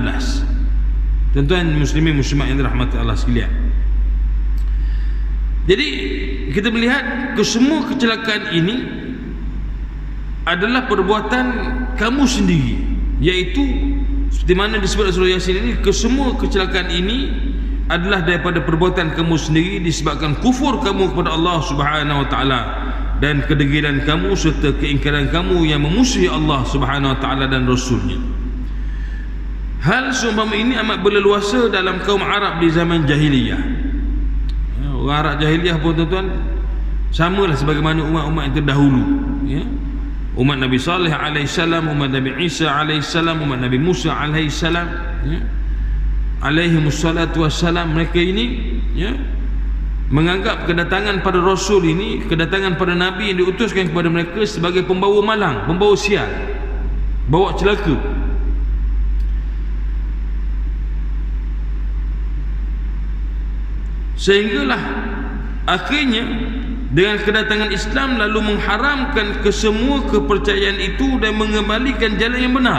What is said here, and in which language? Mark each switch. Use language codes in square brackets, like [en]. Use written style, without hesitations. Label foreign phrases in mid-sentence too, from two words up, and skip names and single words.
[ms] Tuan-tuan muslimin muslimat yang dirahmati Allah sekalian, jadi kita melihat kesemua kecelakaan ini adalah perbuatan kamu sendiri, iaitu seperti mana disebut dalam surah Yasin ini, kesemua kecelakaan ini adalah daripada perbuatan kamu sendiri disebabkan kufur kamu kepada Allah [ar] سبحانه وتعالى [ms] dan kedegilan kamu serta keingkaran kamu yang memusuhi Allah [ar] سبحانه وتعالى [ms] dan Rasulnya. Hal seumpama ini amat berleluasa dalam kaum Arab di zaman jahiliyah. Orang Arab jahiliyah pun tuan-tuan samalah sebagaimana umat-umat yang terdahulu ya. Umat Nabi Saleh alaihissalam, umat Nabi Isa alaihissalam, umat Nabi Musa alaihissalam ya, [ar] عليهم الصلاة والسلام, [ms] mereka ini ya, menganggap kedatangan pada Rasul ini, kedatangan pada Nabi yang diutuskan kepada mereka sebagai pembawa malang, pembawa sial, bawa celaka. Sehinggalah akhirnya dengan kedatangan Islam lalu mengharamkan kesemua kepercayaan itu dan mengembalikan jalan yang benar.